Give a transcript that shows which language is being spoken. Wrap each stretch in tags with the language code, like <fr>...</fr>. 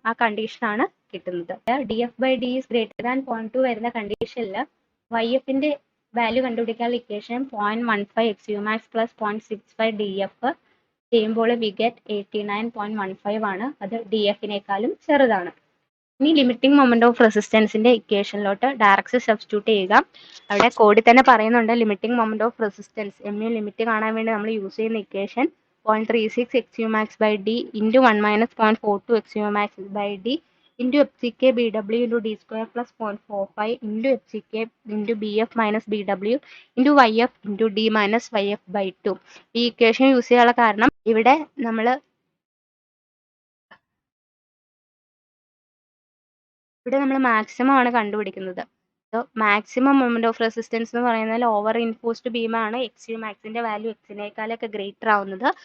<ml>ആ കണ്ടീഷനാണ് കിട്ടുന്നത്. DF by D is greater than 0.2 വരുന്ന കണ്ടീഷനിൽ YFന്റെ വാല്യൂ കണ്ടുപിടിക്കാനുള്ള equation 0.15 XU max plus 0.65 DF ചെയ്യുമ്പോൾ വി ഗെറ്റ് 89.15 ആണ്. അത് DFനേക്കാളും ചെറുതാണ്. ഇനി ലിമിറ്റിംഗ് മൊമെന്റ് ഓഫ് റെസിസ്റ്റൻസിന്റെ ഇക്വേഷനിലോട്ട് ഡയറക്റ്റ് സബ്സ്റ്റിറ്റ്യൂട്ട് ചെയ്യുക. അവിടെ കോഡിൽ തന്നെ പറയുന്നുണ്ട് limiting moment of resistance MU limit കാണാൻ വേണ്ടി നമ്മൾ യൂസ് ചെയ്യുന്ന equation</ml> <en>0.36 XU max by D into 1 minus 0.42 XU max by D into FCK BW into D square plus 0.45 into FCK into BF minus BW into YF into D minus YF by 2.</en> <ml>ഈ equation use ചെയ്യാനുള്ള കാരണം ഇവിടെ നമ്മൾ maximum ആണ് കണ്ടുപിടിക്കുന്നത്. So maximum moment of resistance എന്ന് പറയുന്നത് over ഇൻഫോഴ്സ്ഡ് ബീമാണ് XU മാക്സിന്റെ value എക്സിനേക്കാളൊക്കെ greater ആവുന്നത്.</ml>